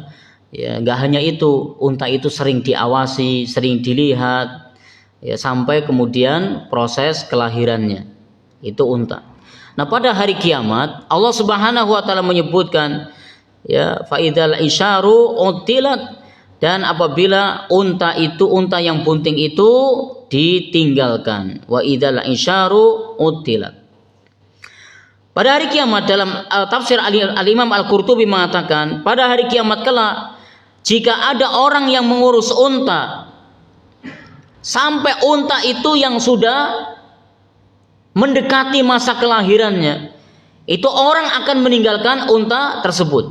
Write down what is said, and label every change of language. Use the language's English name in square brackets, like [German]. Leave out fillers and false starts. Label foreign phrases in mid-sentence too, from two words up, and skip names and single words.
[Indonesian] Ya, nggak hanya itu, unta itu sering diawasi, sering dilihat, ya, sampai kemudian proses kelahirannya. Itu unta. Nah, pada hari kiamat [Arabic] الله سبحانه وتعالى [Indonesian] menyebutkan, ya, [Arabic] فإذا العشار عطلت, [Indonesian] dan apabila unta yang bunting itu ditinggalkan, [Arabic] وإذا العشار عطلت. [Indonesian] Pada hari kiamat, dalam tafsir Al-Imam Al-Qurtubi mengatakan, pada hari kiamat kelak, jika ada orang yang mengurus unta sampai unta itu yang sudah mendekati masa kelahirannya, itu orang akan meninggalkan unta tersebut.